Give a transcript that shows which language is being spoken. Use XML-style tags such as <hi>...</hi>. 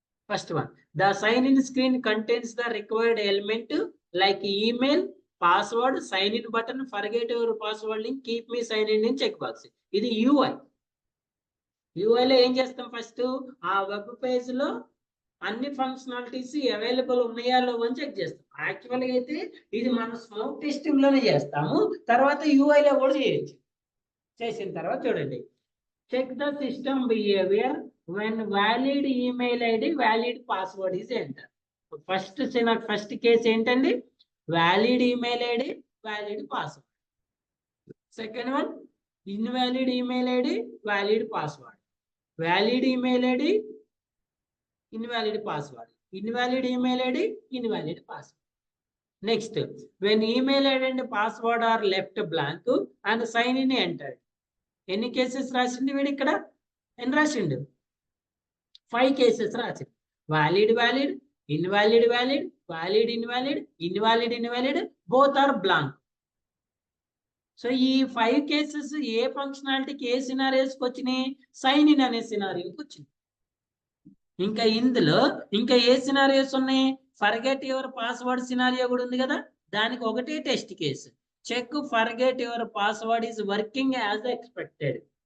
<en>First one, the sign in screen contains the required element like email, password, sign in button, forget your password link, keep me sign in check box.</en> <te>ఇది UI. యూఐలో ఏం చేస్తాం? First ఆ web page లో అన్ని functionalities available ఉన్నాయా లేవో అని check చేస్తాం. యాక్చువల్గా అయితే ఇది మనం స్మోక్ టెస్టింగ్ లోనే చేస్తాము, తర్వాత యూఐలో కూడా చేయొచ్చు. చేసిన తర్వాత చూడండి,</te> <en>Check the system behaviour when valid email ID, valid password is entered.</en> <te>First case ఏంటండి?</te> <en>Valid email ID, valid password. Second one, invalid email ID, valid password. Valid email ID, invalid password. Invalid email ID, invalid password. Next, when email ID and password are left blank and sign in entered.</en> <te>ఎన్ని cases రాసింది వీడు ఇక్కడ? ఎన్ని రాసిండు? 5 cases రాసిండు.</te> <en>Valid valid, invalid valid, valid invalid, invalid invalid, both are blank.</en> <te>So ఈ 5 cases ఏ ఫంక్షనాలిటీకి, ఏ సినారియోస్కి వచ్చినాయి? Sign in అనే సినారియోకి వచ్చింది. ఇంకా ఇందులో ఇంకా ఏ సినారియోస్ ఉన్నాయి? ఫర్గెట్ యువర్ పాస్వర్డ్ సినారియో కూడా ఉంది కదా, దానికి ఒకటే test case.</te> <en>Check forget your password is working as expected.</en>